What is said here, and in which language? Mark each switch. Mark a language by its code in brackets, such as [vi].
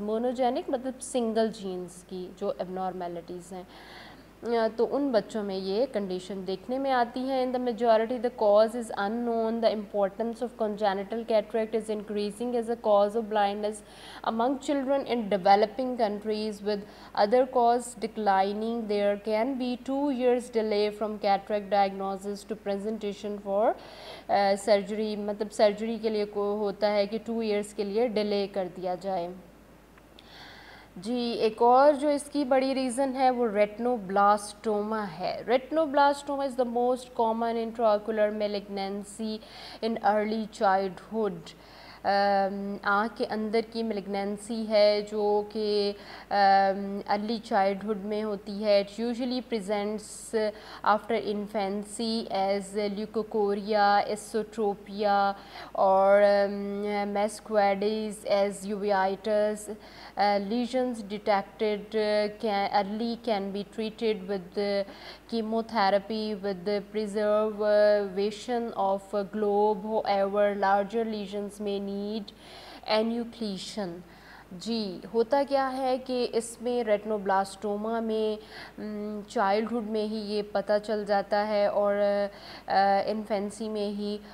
[ur] مونوجینک مطلب single jeans کی جو ابنارمیلٹیز ہیں، تو ان بچوں میں یہ کنڈیشن دیکھنے میں آتی ہیں. [en] In the majority the cause is unknown. The importance of congenital cataract is increasing as a cause of blindness among children in developing countries, with other cause declining. There can be 2 years delay from cataract diagnosis to presentation for surgery. [ur] مطلب surgery کے لیے ہوتا ہے کہ 2 years کے لیے delay کر دیا جائے. جی ایک اور جو اس کی بڑی ریزن ہے وہ ریٹنوبلاسٹوما ہے. [en] Retinoblastoma is the most common intraocular malignancy in early childhood. [ur] آنکھ کے اندر کی میلیگنینسی ہے جو کہ ارلی چائلڈہڈ میں ہوتی ہے. [en] It usually presents after infancy as leukocoria, esotropia اور masquerades as uveitis. lesions detected early can be treated with chemotherapy with the preservation of globe. However, larger lesions may need enucleation. [ur] جی ہوتا کیا ہے کہ اس میں ریٹنوبلاسٹوما میں چائلڈہڈ میں ہی یہ پتہ چل جاتا ہے اور انفینسی میں ہی.